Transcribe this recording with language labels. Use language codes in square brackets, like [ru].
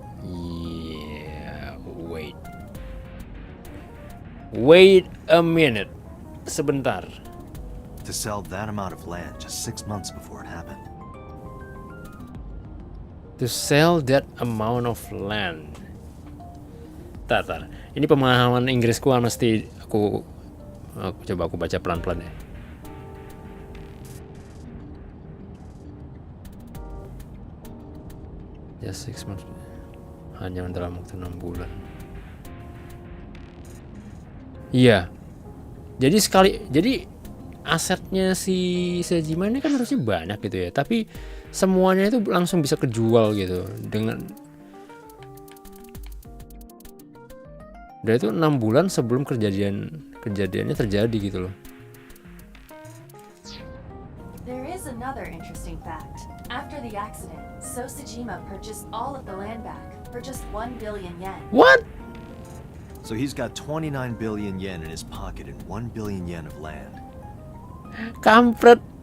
[en] Yeah, wait. Wait a minute. [id] Sebentar. [en] To sell that amount of land just 6 months before it happened. To sell that amount of land. [id] Tar. Ini pemahaman Inggrisku mesti aku coba aku baca pelan-pelan ya. [en] Just 6 months. [id] Hanya dalam waktu 6 bulan. Iya. Jadi asetnya si Tsujima ini kan harusnya banyak gitu ya. Tapi semuanya itu langsung bisa kejual gitu dengan udah itu 6 bulan sebelum kejadiannya terjadi gitu loh. [en] There is another interesting fact. After the accident, So Tsujima purchased all of the land back for just 1 billion yen. What? So he's got 29 billion yen in his pocket and 1 billion yen of land. [id] Kampret.